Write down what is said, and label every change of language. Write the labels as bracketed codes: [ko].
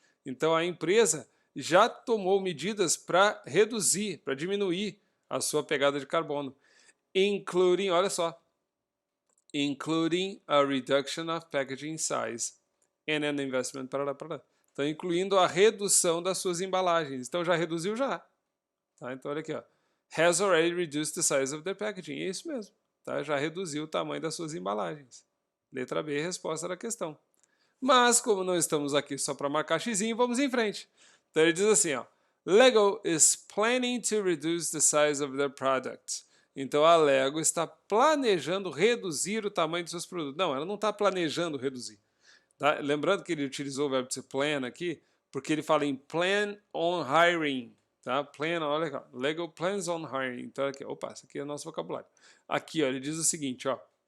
[pt] Então a empresa já tomou medidas para reduzir, para diminuir a sua pegada de carbono. [en] Including, [pt] olha só, [en] including a reduction of packaging size and an investment, parará. [pt] Então, incluindo a redução das suas embalagens. Então, já reduziu já. Tá? Então, olha aqui, ó. [en] Has already reduced the size of their packaging. [pt] É isso mesmo. Tá? Já reduziu o tamanho das suas embalagens. Letra B, resposta da questão. Mas, como não estamos aqui só para marcar xizinho, vamos em frente. Então, ele diz assim, ó. [en] Lego is planning to reduce the size of their products. [pt] Então, a Lego está planejando reduzir o tamanho de seus produtos. Não, ela não está planejando reduzir. Tá? Lembrando que ele utilizou o verbo to plan aqui, porque ele fala em [en] plan on hiring. [pt] Tá? Plan, olha aqui, ó. [en] Lego plans on hiring. [pt] Então, aqui, opa, esse aqui é o nosso vocabulário. Aqui, ó, ele diz o seguinte, ó.